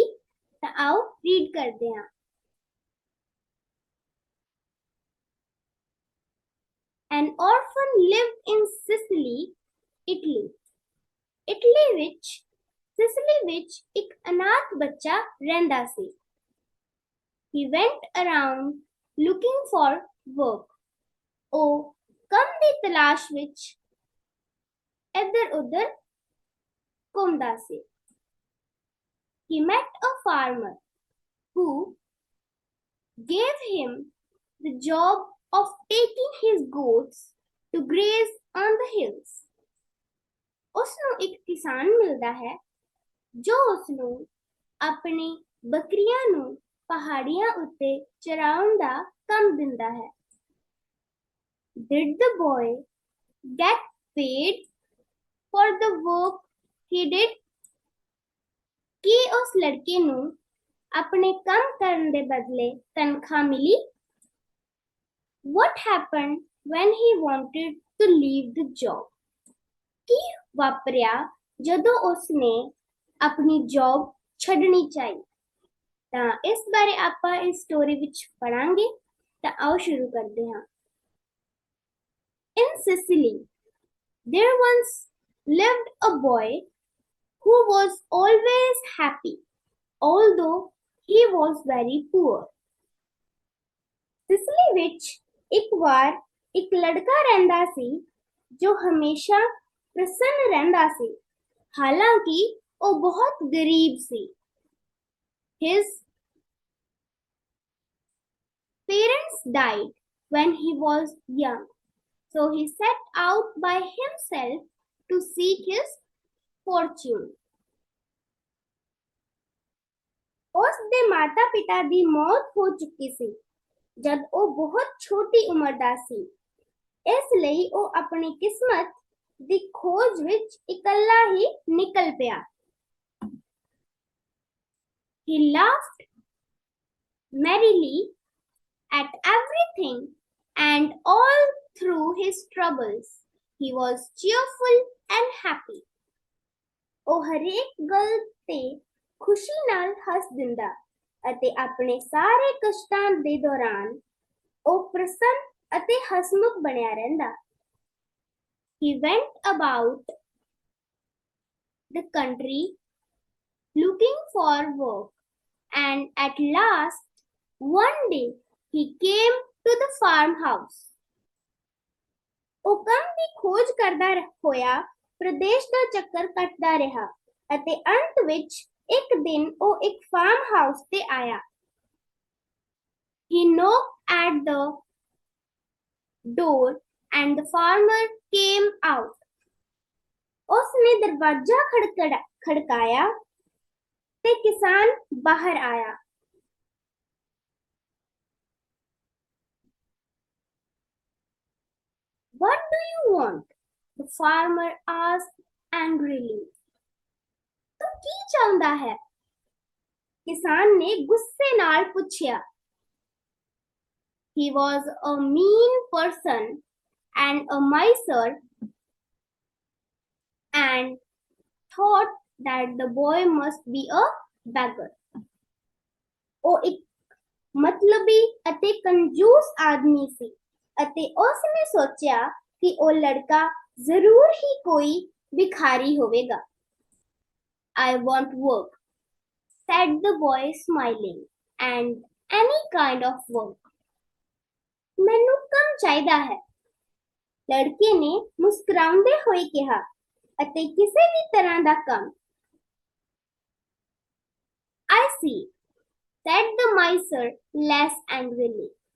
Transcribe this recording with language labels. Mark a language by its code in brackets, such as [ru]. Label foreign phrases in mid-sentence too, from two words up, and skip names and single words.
[pa] ਤਾਂ ਆਓ ਰੀਡ ਕਰਦੇ ਹਾਂ। [en] An orphan lived in Sicily, Italy. [pa] ਸਿਸਲੀ ਵਿੱਚ ਇੱਕ ਅਨਾਥ ਬੱਚਾ ਰਹਿੰਦਾ ਸੀ। [en] He went around looking for work. [pa] ਉਹ ਕੰਮ ਦੀ ਤਲਾਸ਼ ਵਿੱਚ ਇੱਧਰ-ਉੱਧਰ ਘੁੰਮਦਾ ਸੀ। [en] He met a farmer who gave him the job of taking his goats to graze on the hills. [pa] ਉਸਨੂੰ ਇੱਕ ਕਿਸਾਨ ਮਿਲਦਾ ਹੈ ਜੋ ਉਸਨੂੰ ਆਪਣੀ ਬੱਕਰੀਆਂ ਨੂੰ ਪਹਾੜੀਆਂ ਉੱਤੇ ਚਰਾਉਣ ਦਾ ਕੰਮ ਦਿੰਦਾ ਹੈ। [en] Did the boy get paid for the work he did? [pa] ਕੀ ਉਸ ਲੜਕੇ ਨੂੰ ਆਪਣੇ ਕੰਮ ਕਰਨ ਦੇ ਬਦਲੇ ਤਨਖਾਹ ਮਿਲੀ? [en] What happened when he wanted to leave the job? [pa] ਕੀ ਵਾਪਰਿਆ ਜਦੋਂ ਉਸਨੇ ਆਪਣੀ ਜੌਬ ਛੱਡਣੀ ਚਾਹੀ? ਤਾਂ ਇਸ ਬਾਰੇ ਆਪਾਂ ਇਸ ਸਟੋਰੀ ਵਿੱਚ ਪੜਾਂਗੇ। ਤਾਂ ਆਓ ਸ਼ੁਰੂ ਕਰਦੇ ਹਾਂ। [en] In Sicily, there once lived a boy who was always happy, although he was very poor. [pa] ਸਿਸਲੀ ਵਿੱਚ ਇੱਕ ਵਾਰ ਇੱਕ ਲੜਕਾ ਰਹਿੰਦਾ ਸੀ ਜੋ ਹਮੇਸ਼ਾ ਪ੍ਰਸੰਨ ਰਹਿੰਦਾ ਸੀ, ਹਾਲਾਂਕਿ ਉਹ ਬਹੁਤ ਗਰੀਬ ਸੀ। [en] His parents died when he was young, so he set out by himself to seek his fortune. [pa] ਉਸ ਦੇ ਮਾਤਾ-ਪਿਤਾ ਦੀ ਮੌਤ ਹੋ ਚੁੱਕੀ ਸੀ ਜਦ ਉਹ ਬਹੁਤ ਛੋਟੀ ਉਮਰ ਦਾ ਸੀ। ਇਸ ਲਈ ਉਹ ਆਪਣੀ ਕਿਸਮਤ ਦੀ ਖੋਜ ਵਿੱਚ ਇਕੱਲਾ ਹੀ ਨਿਕਲ ਪਿਆ। [en] He laughed merrily at everything and all through his troubles. He was cheerful and happy. [pa] ਉਹ ਹਰੇਕ ਗੱਲ ਤੇ ਖੁਸ਼ੀ ਨਾਲ ਹੱਸ ਦਿੰਦਾ ਅਤੇ ਆਪਣੇ ਸਾਰੇ ਕਸ਼ਟਾਂ ਦੇ ਦੌਰਾਨ ਉਹ ਪ੍ਰਸੰਨ ਅਤੇ ਹਸਮੁਖ ਬਣਿਆ ਰਹਿੰਦਾ। [en] He went about the country looking for work, and at last, one day, he came to the farmhouse. [pa] ਉਹ ਕੰਮ ਦੀ ਖੋਜ ਕਰਦਾ ਹੋਇਆ ਪ੍ਰਦੇਸ਼ ਦਾ ਚੱਕਰ ਕੱਟਦਾ ਰਿਹਾ ਅਤੇ ਅੰਤ ਵਿੱਚ ਇੱਕ ਦਿਨ ਉਹ ਇੱਕ ਫਾਰਮ ਹਾਊਸ ਤੇ ਆਇਆ। [en] He knocked at the door and the farmer came out. [pa] ਉਸਨੇ ਦਰਵਾਜ਼ਾ ਖੜਕਾਇਆ ਤੇ ਕਿਸਾਨ ਬਾਹਰ ਆਇਆ। [en] What do you want? The farmer asked angrily. [pa] ਤੂੰ ਕੀ ਚਾਹੁੰਦਾ ਹੈ? ਕਿਸਾਨ ਨੇ ਗੁੱਸੇ ਨਾਲ ਪੁੱਛਿਆ। [en] He was a mean person and a miser and thought that the boy must be a beggar. [pa] ਉਹ ਇੱਕ ਮਤਲਬੀ ਅਤੇ ਕੰਜੂਸ ਆਦਮੀ ਸੀ ਅਤੇ ਉਸਨੇ ਸੋਚਿਆ ਕਿ ਉਹ ਲੜਕਾ ਜ਼ਰੂਰ ਹੀ ਕੋਈ ਭਿਖਾਰੀ ਹੋਵੇਗਾ। [en] I want work, said the boy smiling, and any kind of work. [pa] ਮੈਨੂੰ ਕੰਮ ਚਾਹੀਦਾ ਹੈ, ਲੜਕੇ ਨੇ ਮੁਸਕਰਾਉਂਦੇ ਹੋਏ ਕਿਹਾ, ਅਤੇ ਕਿਸੇ ਵੀ ਤਰ੍ਹਾਂ ਦਾ ਕੰਮ। [en] I see, said the miser less angrily.